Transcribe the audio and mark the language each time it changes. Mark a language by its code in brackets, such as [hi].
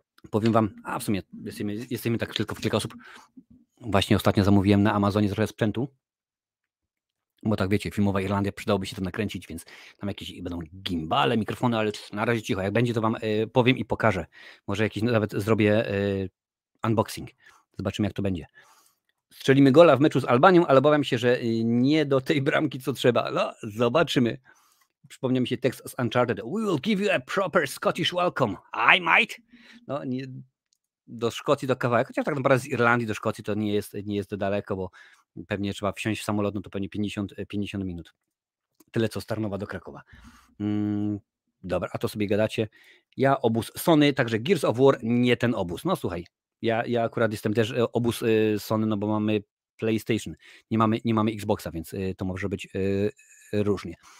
[pl] Powiem wam, a w sumie jesteśmy tak tylko w kilka osób. Właśnie ostatnio zamówiłem na Amazonie trochę sprzętu, bo tak wiecie, filmowa Irlandia, przydałoby się to nakręcić, więc tam jakieś będą gimbale, mikrofony, ale na razie cicho. Jak będzie, to wam powiem i pokażę. Może jakiś nawet zrobię unboxing. Zobaczymy, jak to będzie. Strzelimy gola w meczu z Albanią, ale obawiam się, że nie do tej bramki, co trzeba. No, zobaczymy. Przypomniał mi się tekst z Uncharted. [en] We will give you a proper Scottish welcome. I might. [pl] No, nie, do Szkocji do kawałek, chociaż tak naprawdę z Irlandii do Szkocji to nie jest daleko, bo pewnie trzeba wsiąść w samolot, no to pewnie 50 minut. Tyle co z Tarnowa do Krakowa. Dobra, a to sobie gadacie. Ja obóz Sony, także Gears of War nie ten obóz. No słuchaj, ja akurat jestem też obóz Sony, no bo mamy PlayStation, nie mamy Xboxa, więc to może być różnie.